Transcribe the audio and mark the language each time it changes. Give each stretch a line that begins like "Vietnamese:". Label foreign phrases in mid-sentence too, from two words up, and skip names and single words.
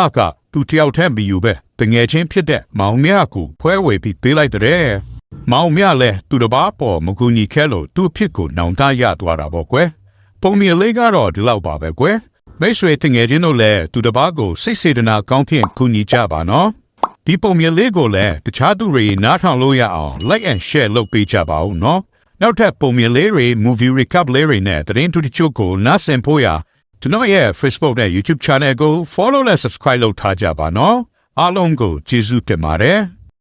Burmese: ကသူတယောက်တည်းမယူပဲတငယ်ချင်းဖြစ်တဲ့မောင်မြကိုဖွဲဝေပြီးပေးလိုက်တဲ့မောင်မြလည်းသူတစ်ပါးပေါ်မကူညီ ခဲလို့သူ့ဖြစ်ကိုနောင်တရသွားတာပေါ့ကွယ်ပုံမြင်လေးကတော့ဒီလောက်ပါပဲကွယ်မိတ်ဆွေတငယ်ချင်းတို့လည်းသူတစ်ပါးကိုစိတ်စေတနာကောင်းဖြင့်ကူညီကြပါနော်ဒီပုံမြင်လေးကိုလည်းတခြားသူတွေနားထောင်လို့ရအောင်
English: like and share
Burmese: လုပ်ပေးကြပါဦးနော်နောက်ထပ်ပုံမြင်လေးတွေ
English: movie recap
Burmese: လေးတွေနဲ့သတင်းတူတချို့ကိုနားဆင်ဖို့ရကျွန်တော်ရဲ့ Facebook နဲ့ YouTube channel ကို follow နဲ့ subscribe လုပ်ထားကြပါနော်အားလုံးကိုကျေးဇူးတင်ပါတယ်